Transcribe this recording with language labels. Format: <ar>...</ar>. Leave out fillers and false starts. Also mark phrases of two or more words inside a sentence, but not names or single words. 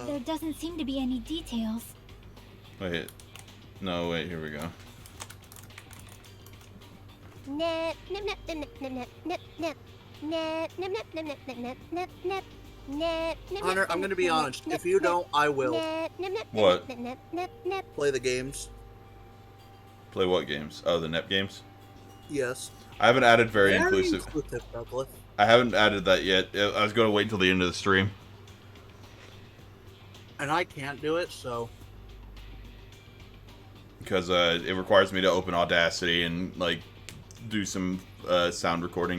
<en>there doesn't seem to be any details. Wait. No, wait, here we go. Nip, nip, nip, nip, nip, nip, nip, nip. Nip, nip, nip, nip, nip, nip, nip, nip. Nip, nip, Hunter, nip, I'm gonna nip, be nip, honest. nip, If you nip, don't, I will. nip, nip, nip, What? nip, nip, nip, nip. Play the games. Play what games? Oh, the Nep games? Yes. I haven't added very inclusive. Douglas. I haven't added that yet. I was going to wait until the end of the stream. And I can't do it, so. Because it requires me to open Audacity and, like, do some sound recording.</en>